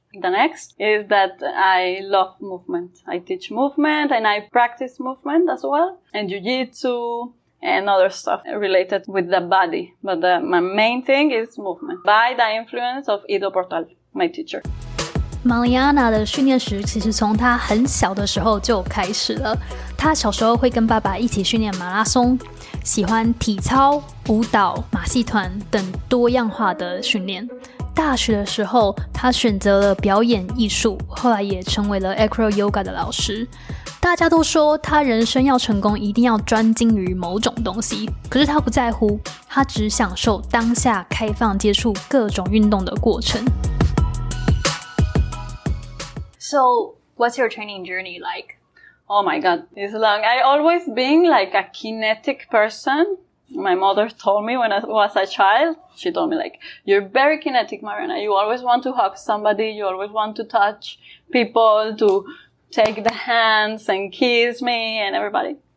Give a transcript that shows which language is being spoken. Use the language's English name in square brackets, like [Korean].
[English] The next is that I love movement. I teach movement and I practice movement as well, and jiu-jitsu and other stuff related with the body. But my main thing is movement by the influence of Ido Portal, my teacher. [Chinese] Mariana 的训练史其实从她很小的时候就开始了。她小时候会跟爸爸一起训练马拉松，喜欢体操、舞蹈、马戏团等多样化的训练。大学的时候，她选择了表演艺术，后来也成为了 Acro Yoga 的老师。大家都说她人生要成功，一定要专精于某种东西，可是她不在乎，她只享受当下开放接触各种运动的过程。 [English] So, what's your training journey like? Oh my God, it's long. I always been like a kinetic person. My mother told me when I was a child, she told me like, you're very kinetic, Mariana. You always want to hug somebody. You always want to touch people, to take the hands and kiss me and everybody.